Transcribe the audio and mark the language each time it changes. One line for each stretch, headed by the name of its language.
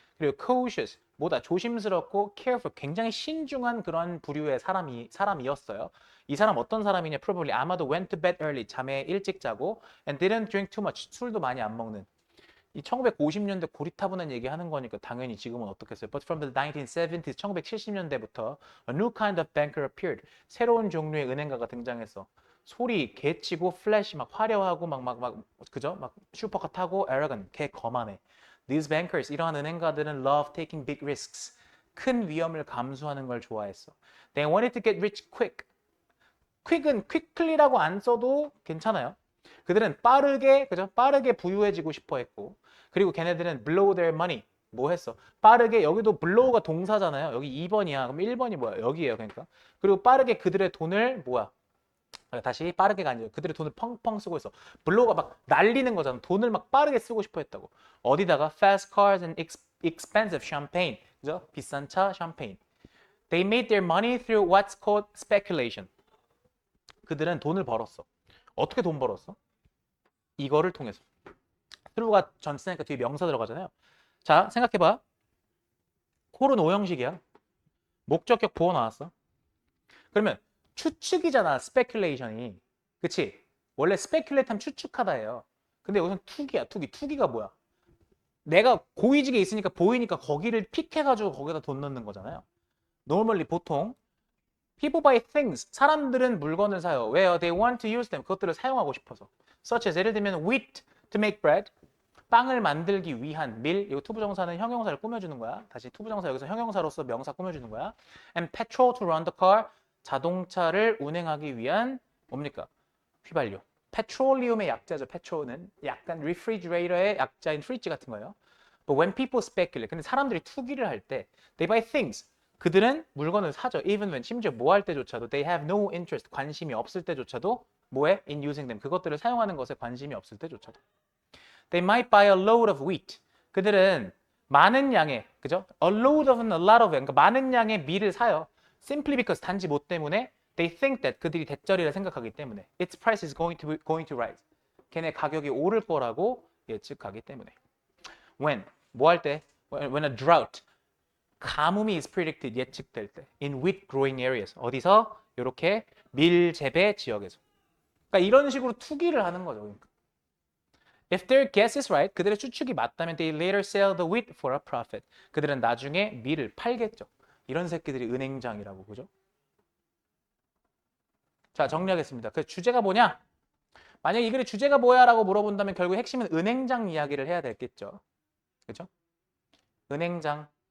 Korean: 그리고 cautious, 뭐다? 조심스럽고 careful, 굉장히 신중한 그런 부류의 사람이었어요. 이 사람 어떤 사람이냐?
English: Probably
Korean: 아마도
English: went to bed early,
Korean: 잠에 일찍 자고
English: and didn't drink too much,
Korean: 술도 많이 안 먹는. 이 1950년대 고리타분한 얘기 하는 거니까 당연히 지금은 어떻겠어요?
English: But from the 1970s,
Korean: 1970년대부터
English: a new kind of banker appeared.
Korean: 새로운 종류의 은행가가 등장했어. 소리 개치고 플래시 막 화려하고 막 그죠? 막 슈퍼카타고 arrogant 개 거만해.
English: These bankers
Korean: 이러한 은행가들은
English: love taking big risks.
Korean: 큰 위험을 감수하는 걸 좋아했어.
English: They wanted to get rich quick.
Korean: quick은 quickly라고 안 써도 괜찮아요. 그들은 빠르게 그죠? 빠르게 부유해지고 싶어 했고 그리고 걔네들은
English: blow their money
Korean: 뭐 했어? 빠르게 여기도 blow가 동사잖아요. 여기 2번이야. 그럼 1번이 뭐야? 여기예요. 그러니까. 그리고 빠르게 그들의 돈을 뭐야? 다시 빠르게가 아니죠. 그들의 돈을 펑펑 쓰고 있어. 블로우가 막 날리는 거잖아. 돈을 막 빠르게 쓰고 싶어 했다고. 어디다가
English: fast cars and expensive champagne.
Korean: 그죠? 비싼 차, 샴페인.
English: They made their money through what's called speculation.
Korean: 그들은 돈을 벌었어. 어떻게 돈 벌었어? 이거를 통해서. through가 전 쓰니까 뒤에 명사 들어가잖아요. 자, 생각해봐. 콜은 오형식이야. 목적격 보어 나왔어. 그러면 추측이잖아, speculation이. 그치? 원래 speculate 하면 추측하다예요. 근데 여기서는 투기야, 투기. 투기가 뭐야? 내가 고위직에 있으니까 보이니까 거기를 픽해가지고 거기다 돈 넣는 거잖아요.
English: normally
Korean: 보통
English: people buy things.
Korean: 사람들은 물건을 사요. 왜요?
English: They want to use them.
Korean: 그것들을 사용하고 싶어서.
English: such as
Korean: 예를 들면
English: wheat to make bread.
Korean: 빵을 만들기 위한 밀. 이거 투부정사는 형용사를 꾸며주는 거야. 다시 투부정사 여기서 형용사로서 명사 꾸며주는 거야.
English: And petrol to run the car.
Korean: 자동차를 운행하기 위한 뭡니까? 휘발유. 페트롤리움의 약자죠. 페트롤은 약간 refrigerator의 약자인 fridge 같은 거예요.
English: But when people speculate,
Korean: 근데 사람들이 투기를 할 때,
English: they buy things.
Korean: 그들은 물건을 사죠.
English: Even when
Korean: 심지어 뭐 할 때조차도
English: they have no interest,
Korean: 관심이 없을 때조차도 뭐에?
English: In using them.
Korean: 그것들을 사용하는 것에 관심이 없을 때조차도.
English: They might buy a load of wheat.
Korean: 그들은 많은 양의, 그죠? A load of은 a lot of, 그러니까 많은 양의 밀을 사요.
English: Simply because
Korean: 단지 뭐 때문에
English: they think that
Korean: 그들이 대절이라 생각하기 때문에
English: its price is going to rise.
Korean: 걔네 가격이 오를 거라고 예측하기 때문에. When 뭐 할 때?
English: When a drought
Korean: 가뭄이
English: is predicted
Korean: 예측될 때
English: in wheat growing areas
Korean: 어디서? 이렇게 밀 재배 지역에서. 그러니까 이런 식으로 투기를 하는 거죠. 그러니까.
English: If their guess is right,
Korean: 그들의 추측이 맞다면
English: they later sell the wheat for a profit.
Korean: 그들은 나중에 밀을 팔겠죠. 이런 새끼들이 은행장이라고 그죠? 자, 정리하겠습니다. 그 주제가 뭐냐? 만약 이 글의 주제가 뭐야라고 물어본다면 결국 핵심은 은행장 이야기를 해야 되겠죠. 그죠? 은행장.